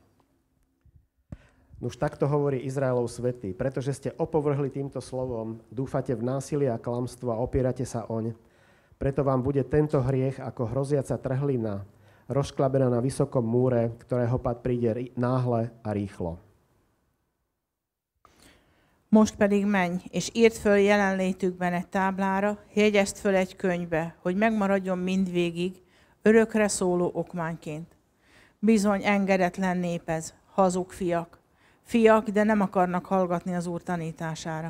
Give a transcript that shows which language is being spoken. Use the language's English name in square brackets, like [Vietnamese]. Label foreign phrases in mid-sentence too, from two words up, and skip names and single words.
[Slovak] Nuž takto hovorí Izraelov svätý, pretože ste opovrhli týmto slovom, dúfate v násilie a klamstvo a opierate sa oň, preto vám bude tento hriech ako hroziaca trhlina, rozklabená na vysokom múre, ktorého pád príde náhle a rýchlo. [Hungarian] Most pedig menj, és írd föl jelenlétükben egy táblára, jegyezd föl egy könyvbe, hogy megmaradjon mindvégig, örökre szóló okmányként. Bizony engedetlen nép ez, hazug fiak. Fiak, de nem akarnak hallgatni az Úr tanítására.